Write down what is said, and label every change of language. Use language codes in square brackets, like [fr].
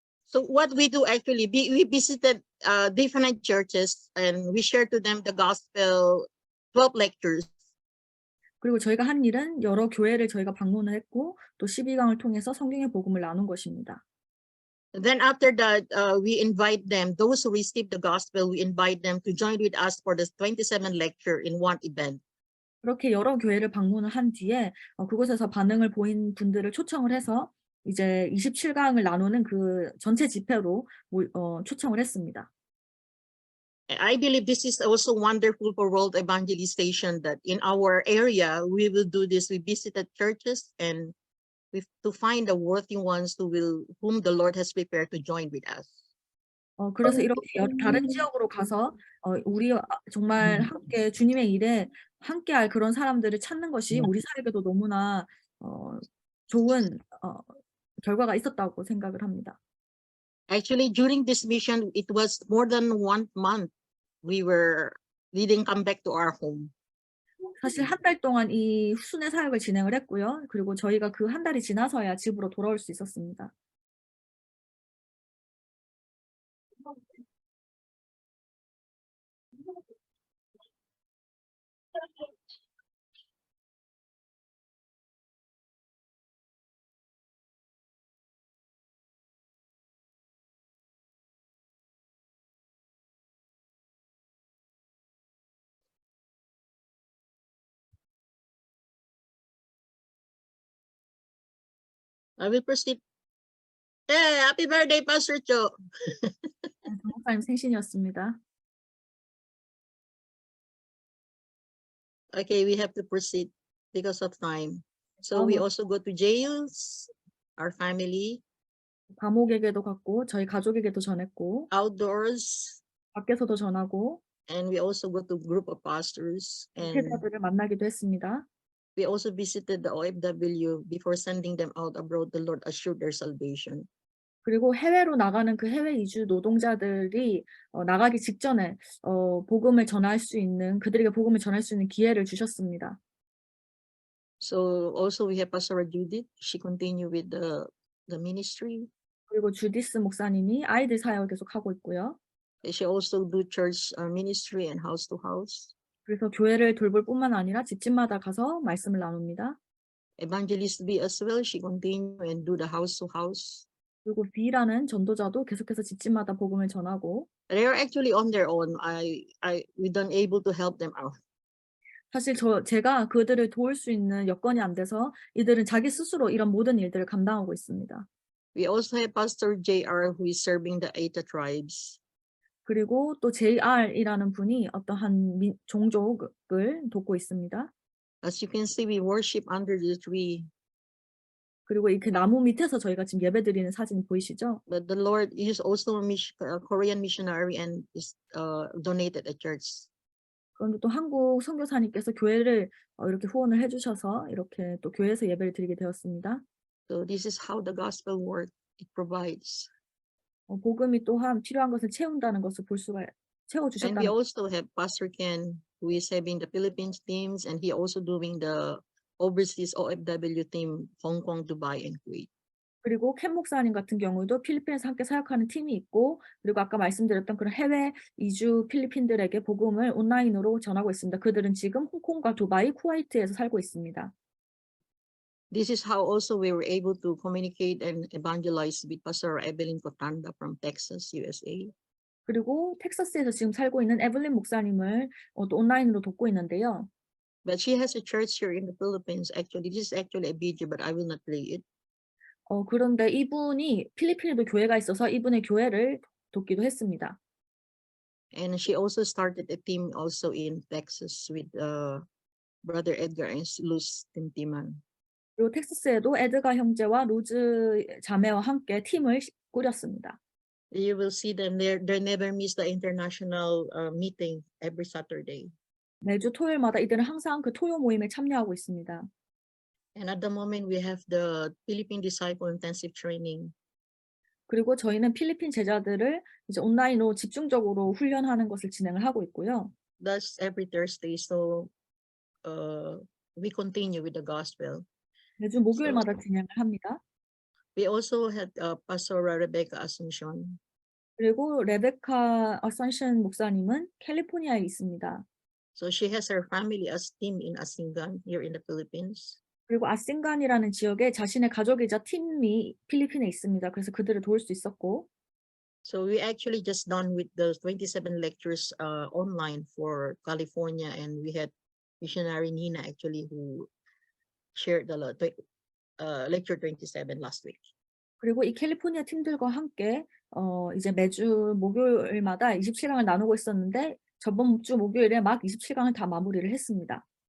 [en] So what we do actually, we visited different churches and we shared to them the gospel 12 lectures. [ko] 그리고 저희가 한 일은 여러 교회를 저희가 방문을 했고 또 12강을 통해서 성경의 복음을 나눈 것입니다. [en] Then after that, we invite them, those who received the gospel, we invite them to join with us for the 27 lecture in one event. [ko] 그렇게 여러 교회를 방문을 한 뒤에 그곳에서 반응을 보인 분들을 초청을 해서 이제 27강을 나누는 그 전체 집회로 초청을 했습니다. [en] I believe this is also wonderful for world evangelization, that in our area, we will do this. We visited churches and to find the worthy ones whom the Lord has prepared to join with us. [ko] 그래서 이렇게 다른 지역으로 가서 우리 정말 함께 주님의 일에 함께할 그런 사람들을 찾는 것이 우리 사역에도 너무나 좋은 결과가 있었다고 생각을 합니다. [en] Actually, during this mission, it was more than 1 month. We didn't come back to our home. [ko] 사실 한 달 동안 이 순회 사역을 진행을 했고요. 그리고 저희가 그 한 달이 지나서야 집으로 돌아올 수 있었습니다. [en] I will proceed. Hey, happy birthday, Pastor Cho. [ko] 목사님 생신이었습니다. [en] Okay, we have to proceed because of time. So we also go to jails, our family, [ko] 감옥에게도 갔고 저희 가족에게도 전했고 [en] outdoors, [ko] 밖에서도 전하고 [en] and we also go to group of pastors, and [ko] 목회자들을 만나기도 했습니다. [en] we also visited the OFW before sending them out abroad. The Lord assured their salvation. [ko] 그리고 해외로 나가는 그 해외 이주 노동자들이 나가기 직전에 복음을 전할 수 있는 그들에게 복음을 전할 수 있는 기회를 주셨습니다. [en] So also we have Pastor Judith. She continued with the ministry. [ko] 그리고 주디스 목사님이 아이들 사역을 계속 하고 있고요. [en] She also do church ministry and house to house. [ko] 그래서 교회를 돌볼 뿐만 아니라 집집마다 가서 말씀을 나눕니다. [en] Evangelist B as well. She continue and do the house to house. [ko] 그리고 B라는 전도자도 계속해서 집집마다 복음을 전하고 [en] They are actually on their own. We don't able to help them out. [ko] 사실 제가 그들을 도울 수 있는 여건이 안 돼서 이들은 자기 스스로 이런 모든 일들을 감당하고 있습니다. [en] We also have Pastor JR who is serving the Eta tribes. [ko] 그리고 또 JR이라는 분이 어떠한 종족을 돕고 있습니다. [en] As you can see, we worship under the tree. [ko] 그리고 이렇게 나무 밑에서 저희가 지금 예배드리는 사진 보이시죠? [en] But the Lord is also a Korean missionary and is donated a church. [ko] 그런데 또 한국 선교사님께서 교회를 이렇게 후원을 해주셔서 이렇게 또 교회에서 예배를 드리게 되었습니다. [en] So this is how the gospel work. It provides. [ko] 복음이 또한 필요한 것을 채운다는 것을 볼 수가 [en] And [ko] 채워주셨다는. [en] we also have Pastor Ken who is having the Philippines teams, and he also doing the overseas OFW team, Hong Kong, Dubai, and Kuwait. [ko] 그리고 켄 목사님 같은 경우도 필리핀에서 함께 사역하는 팀이 있고 그리고 아까 말씀드렸던 그런 해외 이주 필리핀들에게 복음을 온라인으로 전하고 있습니다. 그들은 지금 홍콩과 두바이, 쿠웨이트에서 살고 있습니다. [en] This is how also we were able to communicate and evangelize with Pastor Evelyn Cotanda from Texas, USA. [ko] 그리고 텍사스에서 지금 살고 있는 에블린 목사님을 또 온라인으로 돕고 있는데요. [en] But she has a church here in the Philippines. Actually, this is actually a video, but I will not play it. [ko] 그런데 이분이 필리핀에도 교회가 있어서 이분의 교회를 돕기도 했습니다. [en] And she also started a team also in Texas with Brother Edgar and Luz Tintiman. [ko] 그리고 텍사스에도 에드가 형제와 로즈 자매와 함께 팀을 꾸렸습니다. [en] You will see them there. They never miss the international meeting every Saturday. [ko] 매주 토요일마다 이들은 항상 그 토요 모임에 참여하고 있습니다. [en] And at the moment, we have the Philippine Disciple Intensive Training. [ko] 그리고 저희는 필리핀 제자들을 이제 온라인으로 집중적으로 훈련하는 것을 진행을 하고 있고요. [en] That's every Thursday. So we continue with the gospel. [ko] 매주 목요일마다 진행을 합니다. [en] We also had Pastor Rebecca Asuncion. [ko] 그리고 레베카 어선션 목사님은 캘리포니아에 있습니다. [en] So she has her family as team in Asingan here in the Philippines. [ko] 그리고 아싱간이라는 지역에 자신의 가족이자 팀이 필리핀에 있습니다. 그래서 그들을 도울 수 있었고. [en] So we actually just done with the 27 lectures online for California, and we had missionary Nina actually who shared the lecture 27 last week. [ko] 그리고 이 캘리포니아 팀들과 함께 이제 매주 목요일마다 27강을 나누고 있었는데 저번 주 목요일에 막 27강을 다 마무리를 했습니다.